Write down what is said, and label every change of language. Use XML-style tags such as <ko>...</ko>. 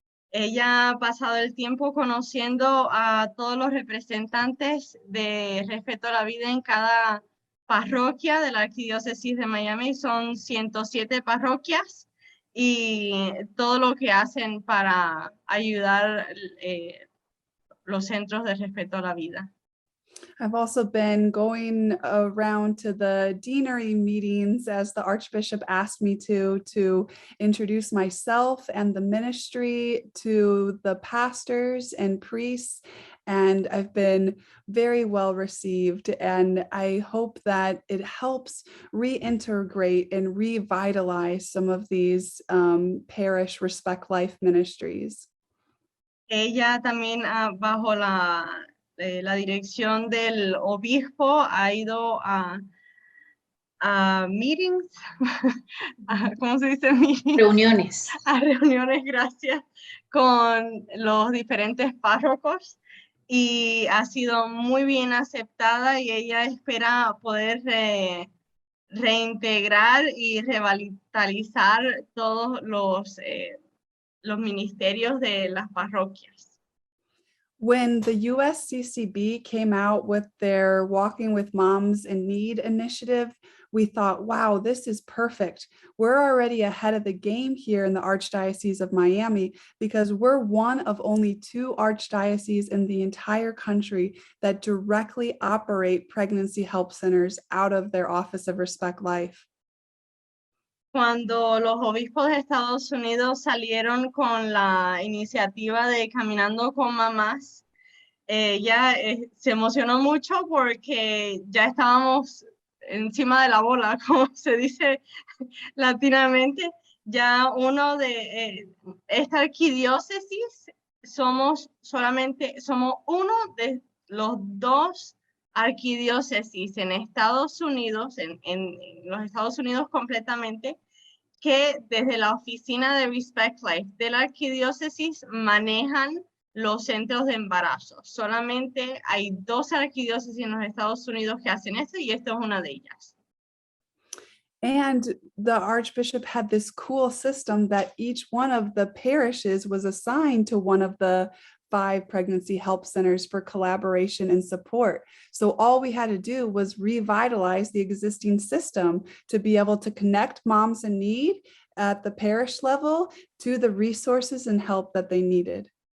<es>Ella ha pasado el tiempo conociendo a todos los representantes de Respeto a la Vida en cada parroquia de la Arquidiócesis de Miami. Son 107 parroquias y todo lo que hacen para ayudar los centros de Respeto a la Vida.</es> <en>I've also been going around to the deanery meetings as the Archbishop asked me to introduce myself and the ministry to the pastors and priests. And I've been very well received. And I hope that it helps reintegrate and revitalize some of these parish Respect Life ministries.</en> <es>Ella también bajo la dirección del obispo ha ido a meetings, ¿cómo se dice?</es> <en>Meetings?</en> <es>Reuniones. A reuniones, gracias, con los diferentes párrocos y ha sido muy bien aceptada y ella espera poder reintegrar y revitalizar todos los ministerios de las parroquias.</es> <en>When the USCCB came out with their Walking with Moms in Need initiative, we thought, wow, this is perfect. We're already ahead of the game here in the Archdiocese of Miami because we're one of only 2 archdioceses in the entire country that directly operate pregnancy help centers out of their Office of Respect Life.</en> <es>Cuando los obispos de Estados Unidos salieron con la iniciativa de Caminando con Mamás, ella se emocionó mucho porque ya estábamos encima de la bola, como se dice latinamente. Ya uno de esta arquidiócesis somos uno de los 2 arquidiócesis en Estados Unidos, en los Estados Unidos completamente, que desde la oficina de Respect Life de la arquidiócesis manejan los centros de embarazo. Solamente hay 2 arquidiócesis en los Estados Unidos que hacen eso y esta es una de ellas.</es> <en>And the Archbishop had this cool system that each one of the parishes was assigned to one of the 5 pregnancy help centers for collaboration and support. So all we had to do was revitalize the existing system to be able to connect moms in need at the parish level to the resources and help that they needed.</en>